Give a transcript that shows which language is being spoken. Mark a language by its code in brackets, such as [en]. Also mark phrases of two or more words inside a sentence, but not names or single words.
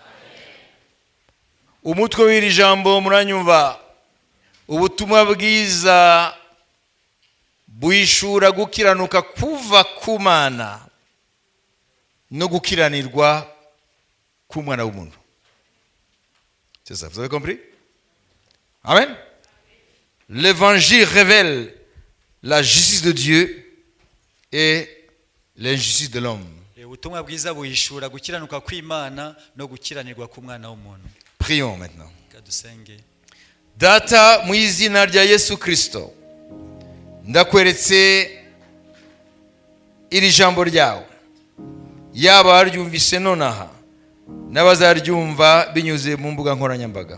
[rw] Umutwe w'iri jambo muranyumva, ubutumwa bwiza buhishura gukiranuka kuva ku Mana no gukiranirwa k'umwana w'umuntu. [fr] C'est ça, vous avez compris? Amen. L'évangile révèle la justice de Dieu et l'injustice de l'homme. [rw] Ubutumwa bwiza buhishura gukiranuka kw'Imana no gukiranirwa k'umwana w'umuntu. [fr] Prions maintenant. [rw] Kadusenge. Data, mu izina rya Yesu Kristo, ndakweretse iri jambo ryawe, yaba baryumvise nonaha n'abazaryumva binyuze mu mbuga nkoranyambaga.